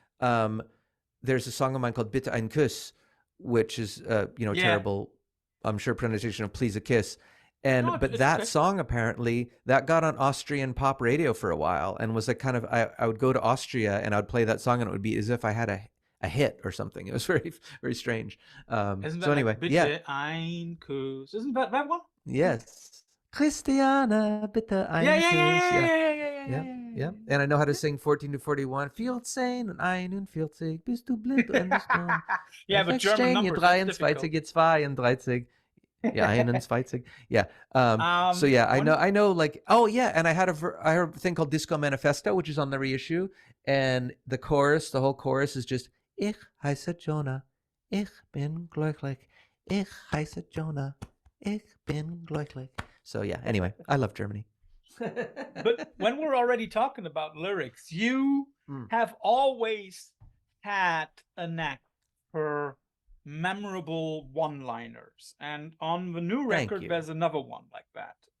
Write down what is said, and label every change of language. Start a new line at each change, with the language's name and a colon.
English: There's a song of mine called Bitte ein Kuss, which is terrible, I'm sure, pronunciation of Please a Kiss. But that song apparently that got on Austrian pop radio for a while, and was like kind of I would go to Austria and I would play that song, and it would be as if I had a hit or something. It was very, very strange. Isn't that so anyway, Bitte ein Kuss? Isn't that one? Yes.
German: Christiane, bitte ein Kuss. Yeah.
English: And I know how to sing 14 to 41.
German: 14 und 41, bist du blind und bist dumm.
English: Yeah, but German numbers, 23, 32. Yeah, 21. Yeah. So yeah, I know like, oh yeah. And I heard a thing called Disco Manifesto, which is on the reissue. And the whole chorus is just,
German: Ich heiße Jonah, ich bin glücklich. Ich heiße Jonah, ich bin glücklich.
English: So yeah, anyway, I love Germany. But when we're already talking about lyrics, you have always had a knack for memorable one-liners, and on the new Thank record you. there's another one like that.